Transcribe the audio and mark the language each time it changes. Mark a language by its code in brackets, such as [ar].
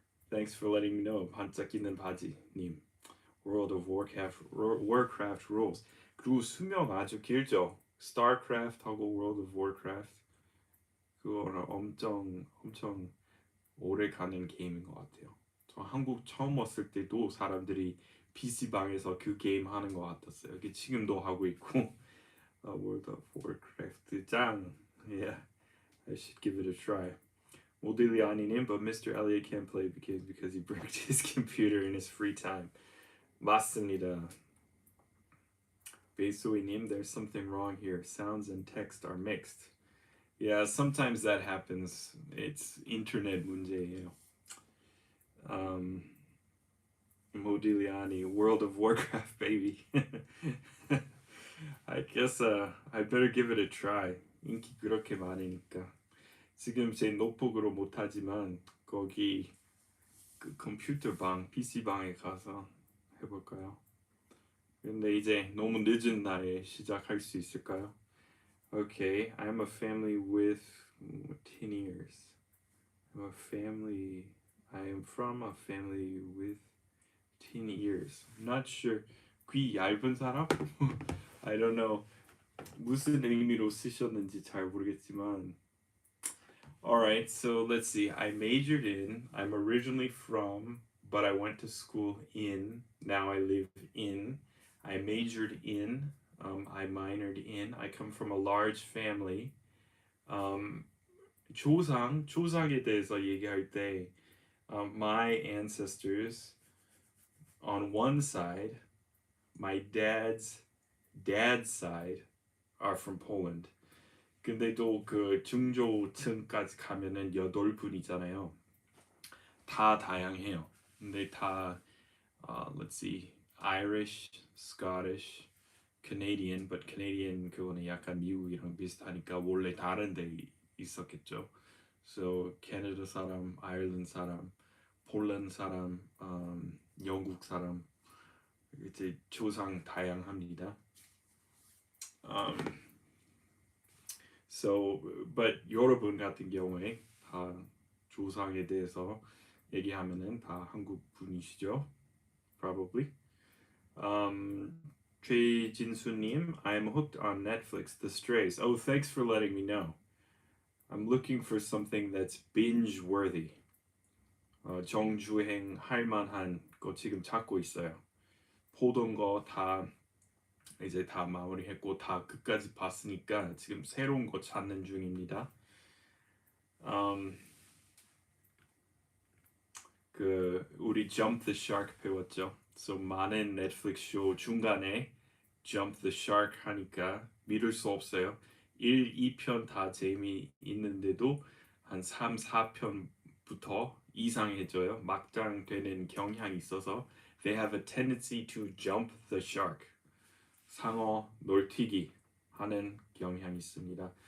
[en] Thanks for letting me know. 반짝이는 바지님. World of Warcraft rules. [ko] 그리고 수명 아주 길죠. StarCraft하고 World of Warcraft. 그거는 엄청 오래 가는 게임인 것 같아요. 저 한국 처음 왔을 때도 사람들이 PC방에서 그 게임 하는 것 같았어요. 이게 지금도 하고 있고. World of Warcraft 짱. [en] Yeah, I should give it a try. 모딜리아니님, but Mr. Elliot can't play because he broke his computer in his free time. [ko] 맞습니다. [en] 베이소이님, there's something wrong here. Sounds and text are mixed. Yeah, sometimes that happens. It's internet 문제예요. Modigliani, World of Warcraft, baby. I guess I better give it a try. [ko] 인기 그렇게 많으니까. 지금 제 노트북으로 못하지만 거기 그 컴퓨터 방, PC 방에 가서 해볼까요? 근데 이제 너무 늦은 날에 시작할 수 있을까요? [en] Okay, I'm a family with 10 years. I am from a family with 10 years. I'm not sure. [ko] 귀 얇은 사람? [en] I don't know. [ko] 무슨 의미로 쓰셨는지 잘 모르겠지만. [en] Alright, so let's see. I majored in, I'm originally from, but I went to school in, now I live in. I majored in, I minored in. I come from a large family. [ko] 조상에 대해서 얘기할 때 [en] my ancestors on one side, my dad's side are from Poland. [ko] 근데 또 그 중조층까지 가면은 8분이잖아요. 다 다양해요. 근데 다 [en] let's see, Irish, Scottish, Canadian, but Canadian [ko] 그거는 약간 미국이랑 비슷하니까 원래 다른 데 있었겠죠. So 캐나다 사람, 아일랜드 사람, 폴란드 사람, 영국 사람 이제 조상 다양합니다. So, but 여러분 같은 경우에 다 조상에 대해서 얘기하면은 다 한국 분이시죠? [en] Probably. 최진수님, I'm hooked on Netflix. The Strays. Oh, thanks for letting me know. I'm looking for something that's binge-worthy. [ko] 정주행 할 만한 거 지금 찾고 있어요. 보던 거 다 이제 다 마무리했고 다 끝까지 봤으니까 지금 새로운 거 찾는 중입니다. 그 우리 Jump the Shark 배웠죠. So 많은 넷플릭스 쇼 중간에 Jump the Shark 하니까 믿을 수 없어요. 1, 2편 다 재미있는데도 한 3, 4편부터 이상해져요. 막장 되는 경향이 있어서 [en] they have a tendency to jump the shark. [ko] 상어 놀튀기 하는 경향이 있습니다.